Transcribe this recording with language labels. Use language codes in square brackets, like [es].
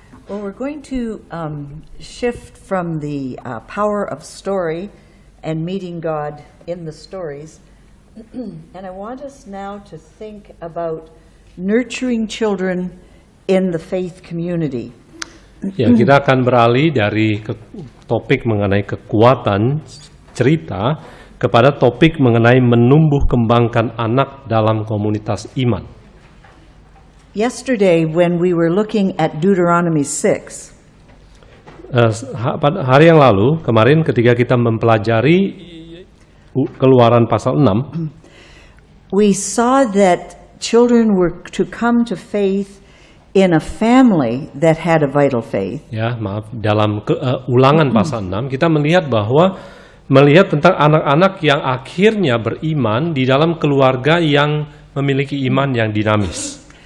[en] Well, we're going to shift from the power of story and meeting God in the stories, and I want us now to think about nurturing children in the faith community. [id] Ya, kita akan beralih dari topik mengenai kekuatan cerita kepada topik mengenai menumbuh kembangkan anak dalam komunitas iman. [en] Yesterday, when we were looking at Deuteronomy 6, [id] Hari yang lalu, kemarin ketika kita mempelajari Keluaran pasal 6, [en] we saw that children were to come to faith in a family that had a vital faith. [id] Ya, maaf, dalam Ulangan pasal 6 kita melihat melihat tentang anak-anak yang akhirnya beriman di dalam keluarga yang memiliki iman yang dinamis.